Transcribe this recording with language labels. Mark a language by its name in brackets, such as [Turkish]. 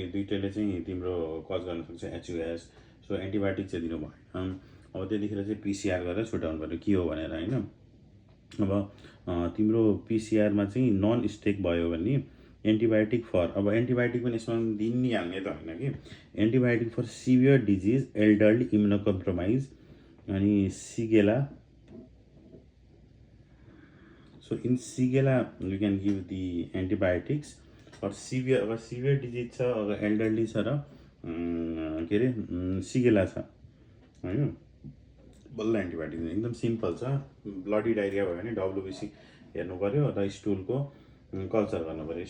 [Nepali] यो दुइटैले चाहिँ तिम्रो कज गर्न सक्छ एचयुएस। सो एन्टिबायोटिक चाहिँ दिनु भएन। अब त्यतिखेर चाहिँ पिसिआर गरेर छुट्याउनु पऱ्यो के हो भनेर होइन। अब तिम्रो पिसिआरमा चाहिँ नन स्टेक भयो भने एन्टिबायोटिक फर, अब एन्टिबायोटिक पनि यसमा दिनिहाल्ने त होइन कि। [English] Antibiotic for severe disease, elderly, immunocompromise अनि Shigella. So in Shigella you can give the antibiotics for severe, [Nepali] अब सिभियर डिजिज छ, अब एल्डरली छ र के अरे सिगेला छ होइन, बल्ल एन्टिबायोटिक एकदम सिम्पल छ। ब्लडी डाइरिया भयो भने डब्लुबिसी हेर्नु पऱ्यो र स्टुलको कल्चर गर्नु पऱ्यो।